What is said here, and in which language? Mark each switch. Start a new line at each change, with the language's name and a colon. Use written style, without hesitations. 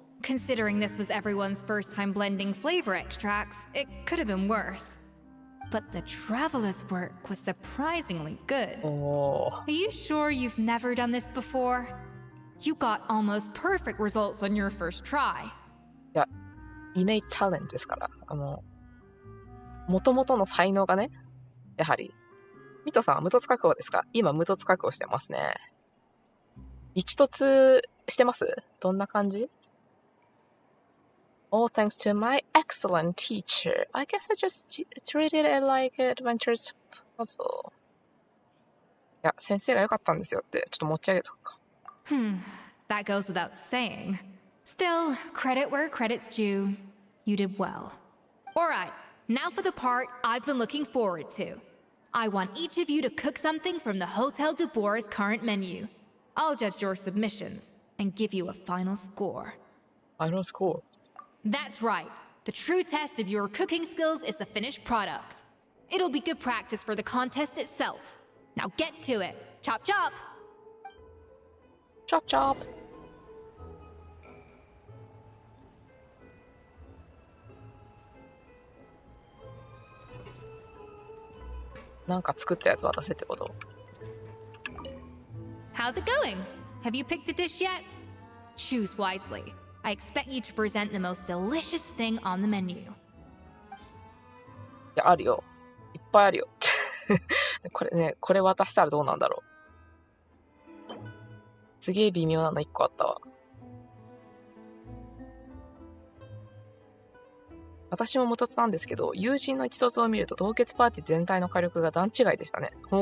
English: Considering this was everyone's first time blending flavor extracts, it could have been worse. But the traveler's work was surprisingly good. Are you sure you've never done this before? You got almost perfect results on your first try.
Japanese: いや、イネイチャレンジですから。元々の才能がね、やはり。ミトさんは無凸確保ですか？今無凸確保してますね。一凸してます？どんな感じ？
English: All thanks to my excellent teacher. I guess I just treated it like an adventurous puzzle.
Japanese: いや、先生が良かったんですよって、ちょっと持ち上げとくか。
English: That goes without saying. Still, credit where credit's due. You did well. Alright, now for the part I've been looking forward to. I want each of you to cook something from the Hotel de Boer's current menu. I'll judge your submissions and give you a final score. Final score? That's right. The true test of your cooking skills is the finished product. It'll be good practice for the contest itself. Now get to it. Chop chop! Chop chop!
Japanese: なんか作ったやつ渡せってこと？
English: How's it going? Have you picked a dish yet? Choose wisely. I expect you to present the most delicious thing on the menu.
Japanese: いや、あるよ。いっぱいあるよ。これね、これ渡したらどうなんだろう。すげえ微妙なの1個あったわ。私も無凸なんですけど、友人の一凸を見ると同決パーティー全体の火力が段違いでしたね。